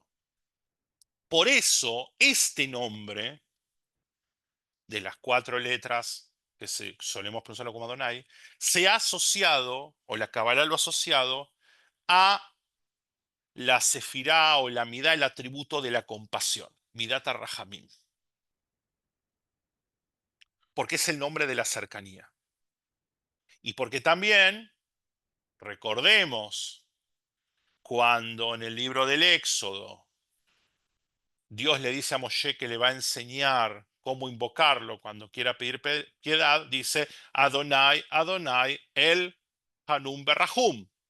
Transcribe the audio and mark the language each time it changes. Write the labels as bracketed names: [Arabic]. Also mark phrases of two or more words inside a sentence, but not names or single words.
[Spanish] Por eso, este nombre de las 4 letras que solemos pronunciarlo como Adonai, se ha asociado, o la Kabbalah lo ha asociado, a la sefirá o la midá, el atributo de la compasión, [Hebrew] מידת רחמים, [Spanish] porque es el nombre de la cercanía. Y porque también, recordemos, cuando en el libro del Éxodo Dios le dice a Moshe que le va a enseñar cómo invocarlo cuando quiera pedir piedad, dice Adonai, Adonai, [Hebrew] אל חנון ורחום.